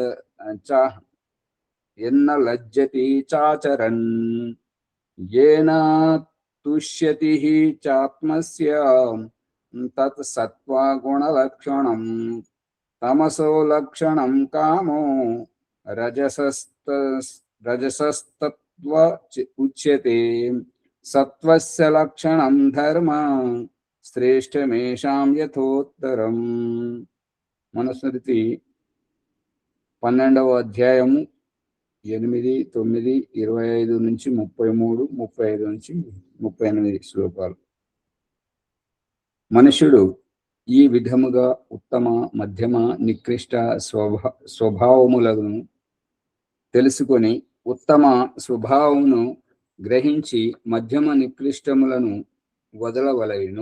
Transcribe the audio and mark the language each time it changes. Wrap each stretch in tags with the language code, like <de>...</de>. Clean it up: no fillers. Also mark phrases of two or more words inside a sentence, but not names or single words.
<sa>यन्न लज्जति चाचरन् येन तुष्यति हि चात्मस्य तत् सत्त्वगुणलक्षणं तमसो लक्षणं कामो रजसस्तत्त्व उच्यते सत्त्वस्य लक्षणं धर्म శ్రేష్టమేషాం యథోత్తరం.</sa> <te>మనుస్మృతి 12వ అధ్యాయము 8, 9, 25 నుంచి 33, 35 నుంచి 38 శ్లోకాలు. మనుష్యుడు ఈ విధముగా ఉత్తమ, మధ్యమ, నికృష్ట స్వభావములను తెలుసుకొని ఉత్తమ స్వభావమును గ్రహించి మధ్యమ నికృష్టములను వదలవలెను.</te>